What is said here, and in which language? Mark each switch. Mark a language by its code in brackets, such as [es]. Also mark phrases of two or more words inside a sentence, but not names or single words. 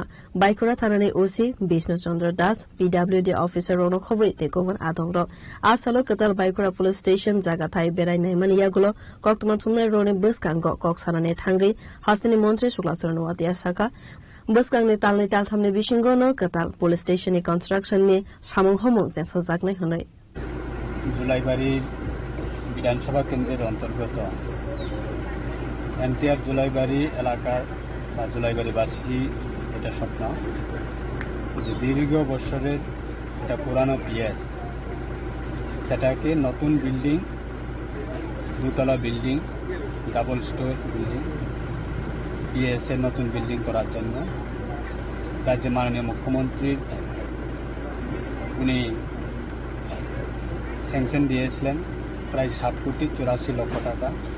[trp] बाइखोरा थानानि ओसी विष्णुचन्द्र दास पीडब्ल्यूडी अफिसर रौनक खबै तेकोवन आदंग आसालो कतल बाइखोरा [en] police station [trp] जागाथाय बेराय नायमान यागुलो कक्तमा थुमनाय रोने बसकांग कक्सानाने थांगै हास्तानि मन्त्री शुक्लाचरण वातिया साका बसकांगनि तालनि तालथामनि बिसिंगनो कताल पुलिस स्टेशननि कन्स्ट्रक्शननि सामंग हमंग जेसा जागनाय हनै [bn] জুলাইবাড়ি বিধানসভা কেন্দ্রের অন্তর্গত এনটিআর জুলাইবাড়ি এলাকার জুলাইবাড়িবাসী এটা স্বপ্ন যে দীর্ঘ বছরের এটা পুরানো পিএস সেটাকে নতুন বিল্ডিং দুতলা বিল্ডিং [en] double storey building [bn] পিএস এর নতুন বিল্ডিং করার জন্য রাজ্যের মাননীয় মুখ্যমন্ত্রী উনি স্যাংশন দিয়েছিলেন প্রায় 7 কোটি 84 লক্ষ টাকা